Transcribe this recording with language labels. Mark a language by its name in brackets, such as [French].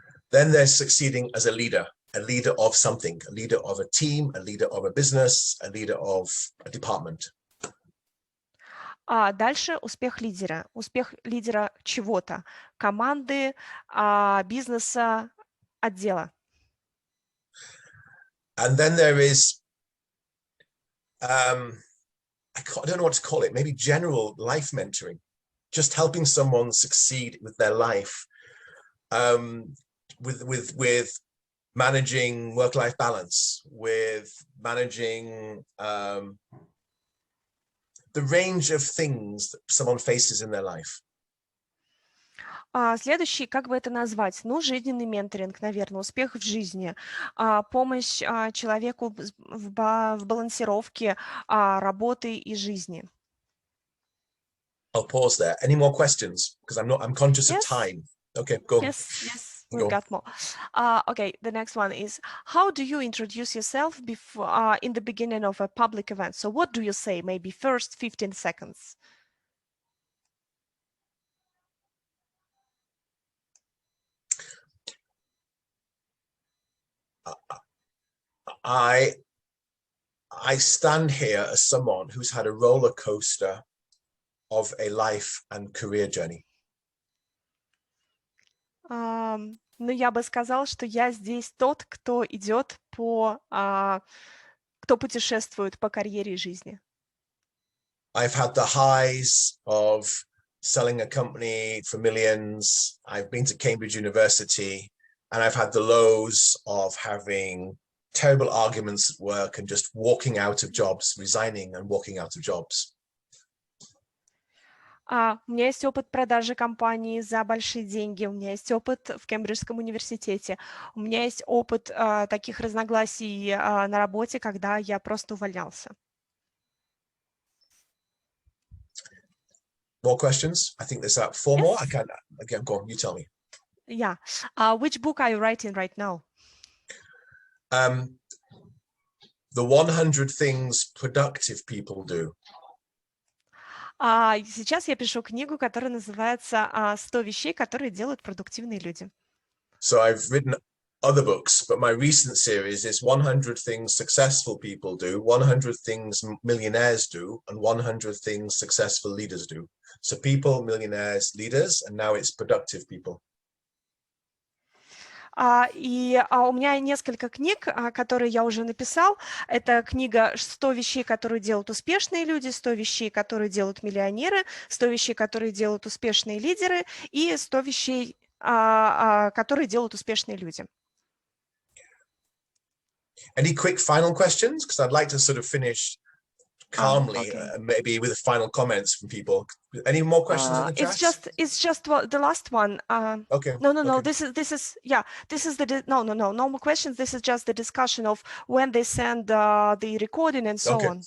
[English] Then there's succeeding as a leader of something, a leader of a team, a leader of a business, a leader of a department. [Russian] Дальше успех лидера чего-то, команды, бизнеса, отдела. [English] And then there is, I don't know what to call it, maybe general life mentoring, just helping someone succeed with their life, with managing work-life balance, with managing the range of things that someone faces in their life. [Russian] Следующий, как бы это назвать? Жизненный менторинг, наверное, успех в жизни, помощь человеку в балансировке работы и жизни. [English] I'll pause there. Any more questions? Because I'm conscious of time. Okay, go. Yes, we've got more. Okay, the next one is, how do you introduce yourself before in the beginning of a public event? So what do you say? Maybe first 15 seconds. I stand here as someone who's had a roller coaster of a life and career journey. [Russian] Я бы сказал, что я здесь тот, кто идет кто путешествует по карьере и жизни. [English] I've had the highs of selling a company for millions. I've been to Cambridge University, and I've had the lows of having terrible arguments at work and just walking out of jobs, resigning and walking out of jobs. [Russian] У меня есть опыт продажи компании за большие деньги, у меня есть опыт в Кембриджском университете, у меня есть опыт таких разногласий на работе, когда я просто увольнялся. [English] More questions? I think there's 4 more. I can't. Again, go on. You tell me. Yeah. Which book are you writing right now? The 100 things productive people do. [Russian] Сейчас я пишу книгу, которая называется «100 вещей, которые делают продуктивные люди». [English] So I've written other books, but my recent series is 100 things successful people do, 100 things millionaires do, and 100 things successful leaders do. So people, millionaires, leaders, and now it's productive people. [Russian] У меня несколько книг, которые я уже написал. Это книга «100 вещей, которые делают успешные люди», «100 вещей, которые делают миллионеры», «100 вещей, которые делают успешные лидеры» и «100 вещей, которые делают успешные люди». [English] Any quick final questions? Because I'd like to sort of finish calmly, maybe with final comments from people. Any more questions in the chat? It's just the last one. Okay. No. Okay. This is the no more questions. This is just the discussion of when they send the recording and so on.